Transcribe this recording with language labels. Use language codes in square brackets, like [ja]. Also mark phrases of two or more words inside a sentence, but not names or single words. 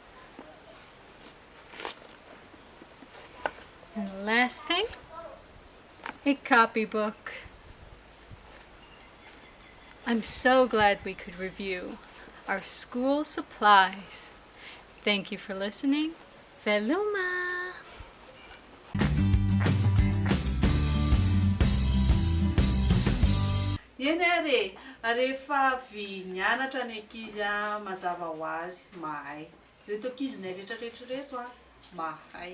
[en] And the last thing, a copybook. I'm so glad we could review our school supplies. Thank you for listening. [mg] Veluma! Eny rehefa avy nianatra ny ankizy mazava ho azy mahay. Reto ankizinay rehetrarehetra reto mahay.